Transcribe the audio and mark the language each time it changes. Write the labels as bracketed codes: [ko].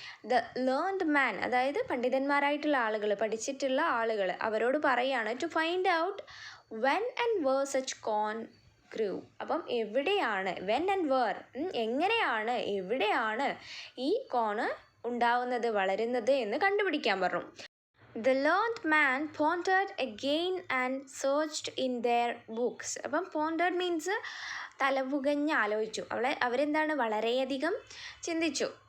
[en] the learned man, [ml] അതായത് പണ്ഡിതന്മാരായിട്ടുള്ള ആളുകൾ, പഠിച്ചിട്ടുള്ള ആളുകൾ, അവരോട് പറയാണ് [en] To find out when and where such corn grew. [ml] അപ്പം എവിടെയാണ്, [en] when and where, [ml] എങ്ങനെയാണ്, എവിടെയാണ് ഈ കോണ് ഉണ്ടാവുന്നത്, വളരുന്നത് എന്ന് കണ്ടുപിടിക്കാൻ പറഞ്ഞു. [en] The learned man pondered again and searched in their books. [ml] അപ്പം pondered means തലപുകഞ്ഞ് ആലോചിച്ചു. അവരെന്താണ്, വളരെയധികം ചിന്തിച്ചു.